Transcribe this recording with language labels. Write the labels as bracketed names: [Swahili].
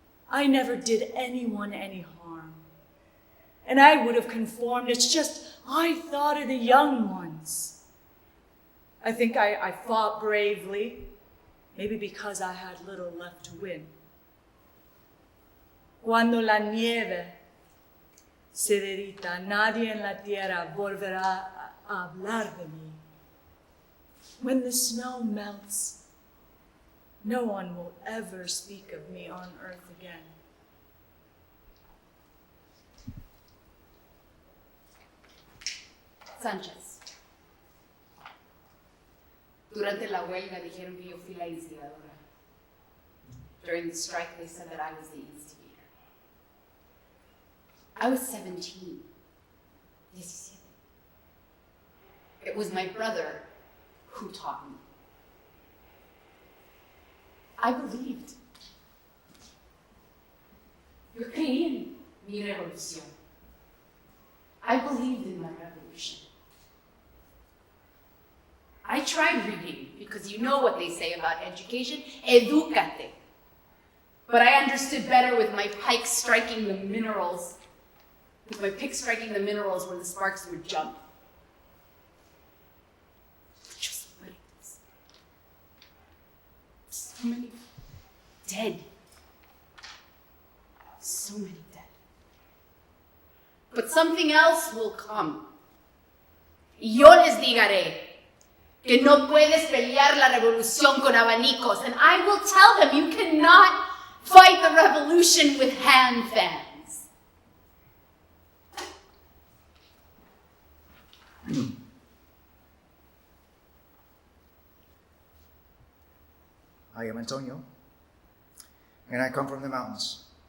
[English] I never did anyone any harm. And I would have conformed, it's just I thought of the young ones. I think I fought bravely, maybe because I had little left to win. [Spanish] Cuando la nieve se derrita, nadie en la tierra volverá a hablar de mí. [English] When the snow melts, no one will ever speak of me on earth again. Sánchez. [Spanish] Durante la huelga dijeron que yo fui la instigadora. [English] During the strike, they said that I was the instigator. I was 17. It was my brother who taught me. I believed. [Spanish] Yo creí en mi revolución. [English] I believed in my revolution. I tried reading, because you know what they say about education, edúcate. But I understood better with my pike striking the minerals, with my pick striking the minerals where the sparks would jump. Just wait. So many dead. So many dead. But something else will come. [Spanish] Y yo les digaré que no puedes pelear la revolución con abanicos. [English] And I will tell them you cannot fight the revolution with hand fans. I am Antonio, and I come from the mountains.